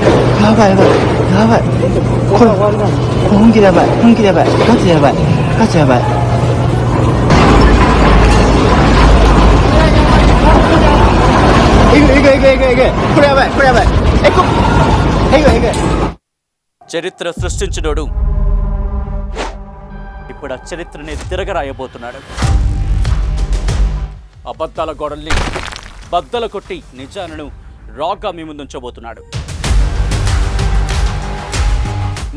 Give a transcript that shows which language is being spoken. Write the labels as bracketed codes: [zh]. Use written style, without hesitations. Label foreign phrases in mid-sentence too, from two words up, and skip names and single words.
[ja] これ本気でやばいガチやばいえぐこれやばいえぐ [te] చరిత్ర సృష్టించినోడు ఇప్పుడు ఆ చరిత్రని తిరగరాయబోతున్నాడు. అబద్ధాల గోడల్ని బద్దలు కొట్టి నిజాలను రాగా మీ ముందుంచబోతున్నాడు.